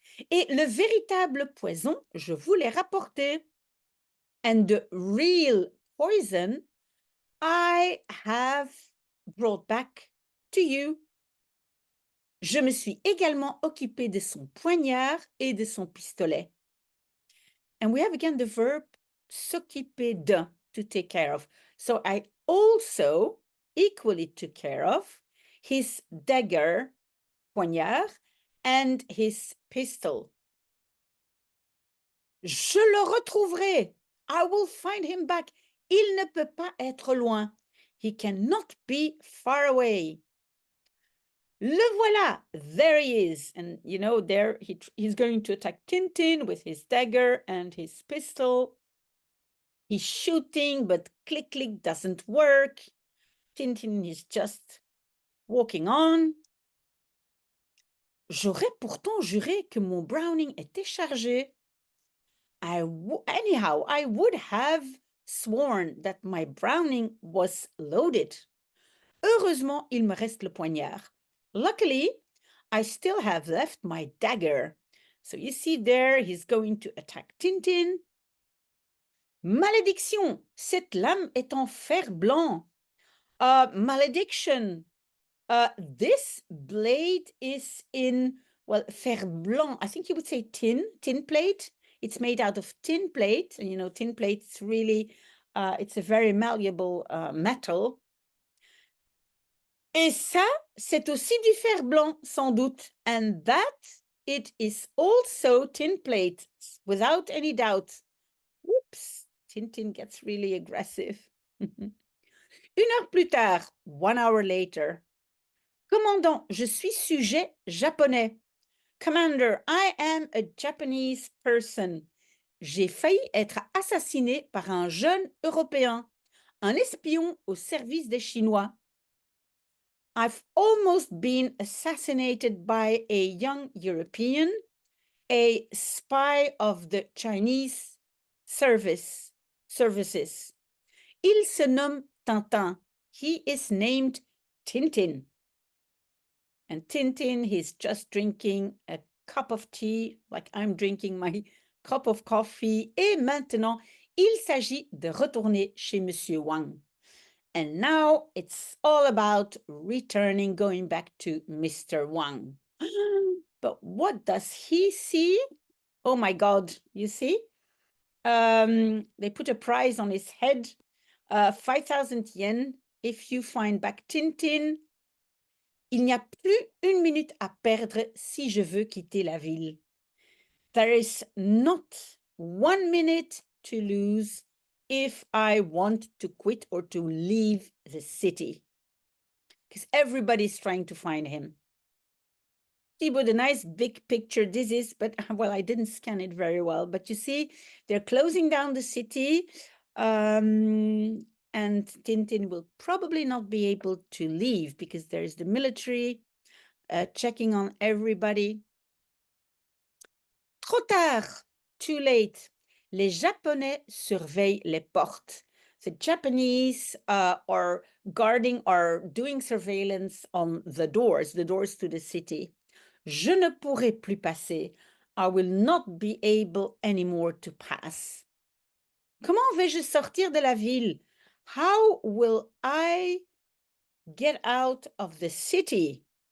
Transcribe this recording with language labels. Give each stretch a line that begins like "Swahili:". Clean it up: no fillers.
French: Et le véritable poison, je vous l'ai rapporté.
English: And the real poison, I have brought back to you.
French: Je me suis également occupé de son poignard et de son pistolet.
English: And we have again the verb
French: s'occuper de,
English: to take care of. So I also equally took care of his dagger, poignard, and his pistol.
French: Je le retrouverai.
English: I will find him back.
French: Il ne peut pas être loin.
English: He cannot be far away.
French: Le voilà.
English: There he is. And you know, there he's going to attack Tintin with his dagger and his pistol. He's shooting, but click, click doesn't work. Tintin is just walking on.
French: J'aurais pourtant juré que mon Browning était chargé.
English: Anyhow, I would have sworn that my Browning was loaded.
French: Heureusement, il me reste le poignard.
English: Luckily, I still have left my dagger. So you see there, he's going to attack Tintin.
French: Malédiction, cette lame est en fer blanc.
English: Malediction, this blade is in, well, fer blanc. I think you would say tin plate. It's made out of tin plate. And, you know, tin plate is really, it's a very malleable metal.
French: Et ça, c'est aussi du fer blanc, sans doute.
English: And that, it is also tin plate, without any doubt. Whoops, Tintin gets really aggressive.
French: 1 heure plus tard,
English: 1 hour later.
French: Commandant, je suis sujet japonais.
English: Commander, I am a Japanese person.
French: J'ai failli être assassiné par un jeune Européen, un espion au service des Chinois.
English: I've almost been assassinated by a young European, a spy of the Chinese services.
French: Il se nomme Tintin.
English: He is named Tintin. And Tintin, he's just drinking a cup of tea, like I'm drinking my cup of coffee.
French: Et maintenant, il s'agit de retourner chez Monsieur Wang.
English: And now it's all about returning, going back to Mr. Wang. But what does he see? Oh my God, you see? They put a prize on his head, 5,000 yen, if you find back Tintin.
French: Il n'y a plus 1 minute à perdre si je veux quitter la ville.
English: There is not 1 minute to lose if I want to quit or to leave the city. Because everybody's trying to find him. See what a nice big picture this is, but well, I didn't scan it very well. But you see, they're closing down the city. And Tintin will probably not be able to leave because there's the military checking on everybody.
French: Trop tard,
English: too late.
French: Les Japonais surveillent les portes.
English: The Japanese are guarding or doing surveillance on the doors to the city.
French: Je ne pourrai plus passer.
English: I will not be able anymore to pass.
French: Comment vais-je sortir de la ville?
English: How will I get out of the city?